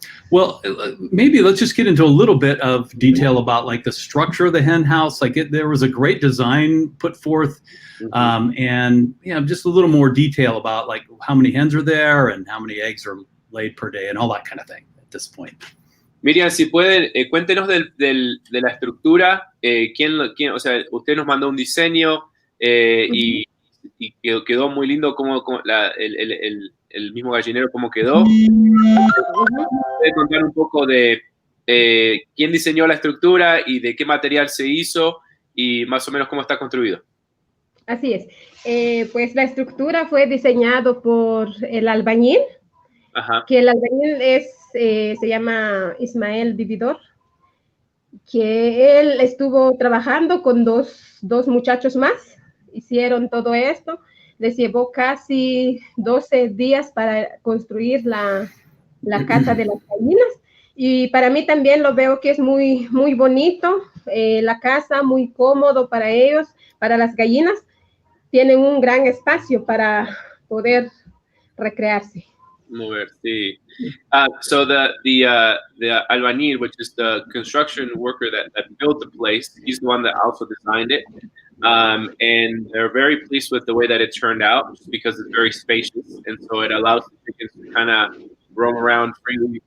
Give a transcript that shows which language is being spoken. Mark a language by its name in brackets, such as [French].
[English] Well, maybe let's just get into a little bit of detail about like the structure of the hen house. Like there was a great design put forth, and just a little more detail about like how many hens are there and how many eggs are laid per day and all that kind of thing at this point. [Spanish] Miriam, si pueden, cuéntenos de la estructura. O sea, usted nos mandó un diseño y quedó muy lindo como el mismo gallinero cómo quedó. ¿Puede contar un poco de quién diseñó la estructura y de qué material se hizo y más o menos cómo está construido? Así es. Pues la estructura fue diseñado por el albañil, que el albañil se llama Ismael Vividor, que él estuvo trabajando con dos muchachos más, hicieron todo esto. Les llevó casi 12 días para construir la casa de las gallinas. Y para mí también lo veo que es muy, muy bonito, la casa, muy cómodo para ellos, para las gallinas. Tienen un gran espacio para poder recrearse. Mover, sí. [English] So the albañil, which is the construction worker that built the place, he's the one that also designed it. And they're very pleased with the way that it turned out because it's very spacious, and so it allows the chickens to kind of roam around freely.